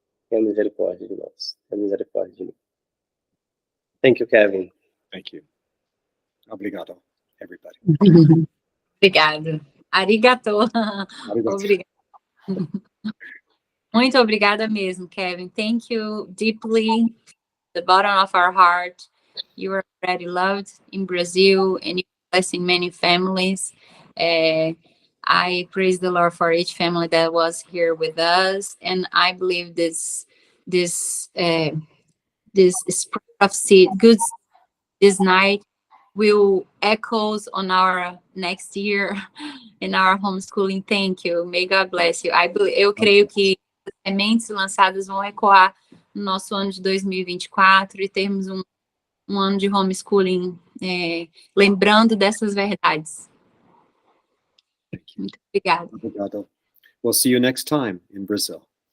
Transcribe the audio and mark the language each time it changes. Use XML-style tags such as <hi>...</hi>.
<pt>Tenha misericórdia de nós, tenha misericórdia de mim.</pt> <en>Thank you, Kevin. Thank you. Obrigado, everybody.</en> <pt>Obrigado. Arigato.</pt> <ja>Arigato.</ja> <pt>Obrigada. Muito obrigada mesmo, Kevin.</pt> <en>Thank you deeply, the bottom of our heart. You are already loved in Brazil and you're blessing many families. I praise the Lord for each family that was here with us, and I believe this spread of seed, good this night will echoes on our next year in our homeschooling. Thank you. May God bless you.</en> <pt>Eu creio que as sementes lançadas vão ecoar no nosso ano de 2024 e termos um ano de homeschooling lembrando dessas verdades. Muito obrigada. Obrigado.</pt> <en>We'll see you next time in Brazil.</en>